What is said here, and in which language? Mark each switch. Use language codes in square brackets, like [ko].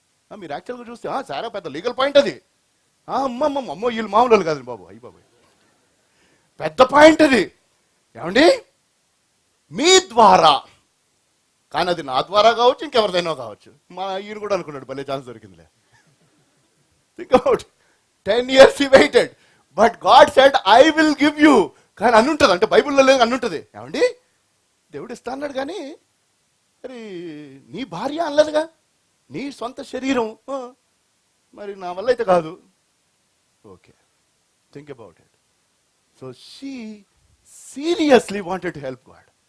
[te] మీరు యాక్చువల్గా చూస్తే సారా పెద్ద లీగల్ పాయింట్ అది. అమ్మో వీళ్ళు మామూలు కాదు బాబు, అయ్యి బాబు పెద్ద పాయింట్ అది. ఏమండి మీ ద్వారా, కానీ అది నా ద్వారా కావచ్చు, ఇంకెవరిదైనా కావచ్చు. మా ఈయన కూడా అనుకున్నాడు భలే chance దొరికిందిలే. [en] Think about 10 years he waited, but God said I will give you. [te] కానీ అన్నుంటుంది, అంటే బైబిల్లో లేదు అన్నుంటుంది. ఏమండి దేవుడు ఇస్తా అన్నాడు కానీ మరి నీ భార్య అనలేదుగా, నీ సొంత శరీరం, మరి నా వల్ల అయితే కాదు. [en] Okay, think about it. So she seriously wanted to help God.